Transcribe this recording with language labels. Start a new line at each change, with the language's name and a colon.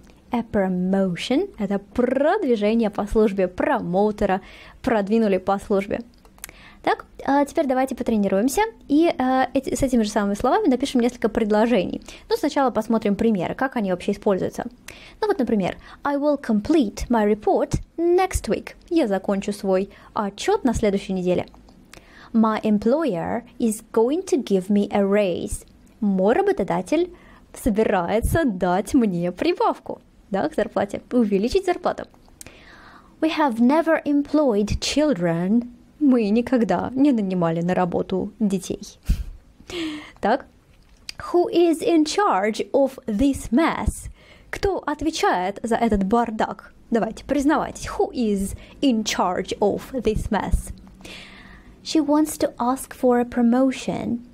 Russian: A promotion – это продвижение по службе, промоутера, продвинули по службе. Так, теперь давайте потренируемся и с этими же самыми словами напишем несколько предложений. Но сначала посмотрим примеры, как они вообще используются. Ну вот, например,
English: I will complete my report next week.
Russian: Я закончу свой отчет на следующей неделе.
English: My employer is going to give me a raise.
Russian: Мой работодатель собирается дать мне прибавку, да, к зарплате, увеличить зарплату.
English: We have never employed children.
Russian: Мы никогда не нанимали на работу детей. Так.
English: Who is in charge of this mess?
Russian: Кто отвечает за этот бардак? Давайте, признавайтесь.
English: Who is in charge of this mess? She wants to ask for a promotion.